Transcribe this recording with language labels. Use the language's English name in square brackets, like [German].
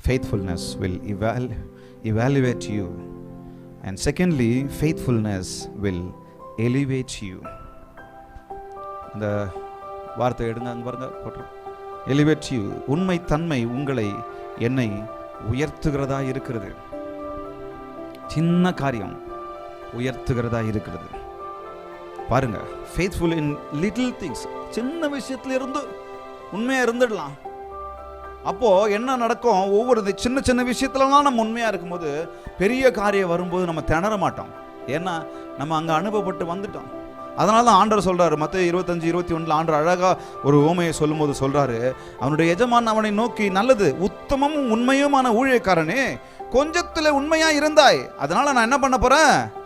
[English] faithfulness will evaluate you, and secondly, faithfulness will elevate you. [Tamil] இந்த வார்த்தை எடுங்க, அங்க பாருங்க போட்டு, [English] elevate you. [Tamil] உண்மை தன்மை உங்களை என்னை உயர்த்துகிறதா இருக்கிறது. சின்ன காரியம் உயர்த்துகிறதா இருக்கிறது. பாருங்க, [English] faithful in little things. [Tamil] சின்ன விஷயத்துல இருந்து உண்மையா இருந்துடலாம். அப்போ என்ன நடக்கும்? ஒவ்வொரு சின்ன சின்ன விஷயத்துலலாம் நம்ம உண்மையா இருக்கும்போது பெரிய காரியம் வரும்போது நம்ம திணற மாட்டோம். ஏன்னா நம்ம அங்க அனுபவப்பட்டு வந்துட்டோம். அதனால தான் ஆண்டவர் சொல்றாரு, மத்தேயு 25:21 ஆண்டவர் அழகா ஒரு உவமையை சொல்லும்போது சொல்றாரு, அவனுடைய எஜமான் அவனை நோக்கி, நல்லது உத்தமமும் உண்மையுமான ஊழியக்காரனே, கொஞ்சத்துல உண்மையா இருந்தாய், அதனால நான் என்ன பண்ண போறேன்?